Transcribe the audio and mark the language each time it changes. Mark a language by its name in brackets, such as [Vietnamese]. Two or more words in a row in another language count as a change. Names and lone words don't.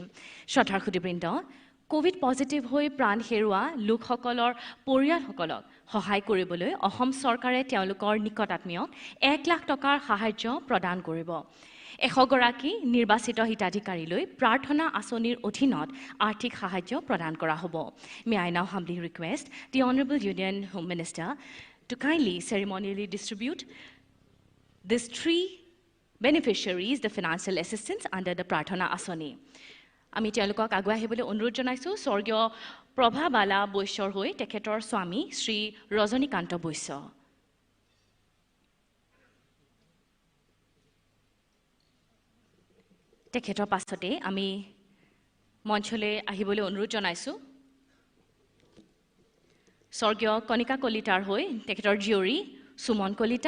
[Assamese] শ্ৰদ্ধাৰ খুদিবৃন্দ, [English] COVID positive [Assamese] হৈ প্ৰাণ হেৰুৱা লোকসকলৰ পৰিয়ালসকলক সহায় কৰিবলৈ অসম চৰকাৰে তেওঁলোকৰ নিকটাত্মীয়ক 1 লাখ টকাৰ সাহায্য প্ৰদান কৰিব। 100 গৰাকী নিৰ্বাচিত হিতাধিকাৰীলৈ প্ৰাৰ্থনা আঁচনিৰ অধীনত আৰ্থিক সাহায্য প্ৰদান কৰা হ'ব। [English] May I now humbly request the Honorable Union Home Minister to kindly ceremonially distribute these 3 beneficiaries the financial assistance under the Prarthana Asani. [Assamese] আমি তেওঁলোকক আগুৱাই আহিবলৈ অনুৰোধ জনাইছোঁ। স্বৰ্গীয় প্ৰভাবালা বৈশ্যৰ হৈ তেখেতৰ স্বামী শ্ৰী ৰজনীকান্ত বৈশ্য। তেখেতৰ পাছতে আমি মঞ্চলৈ আহিবলৈ অনুৰোধ জনাইছোঁ স্বৰ্গীয় কণিকা কলিতাৰ হৈ তেখেতৰ জীয়ৰী সুমন কলিতা।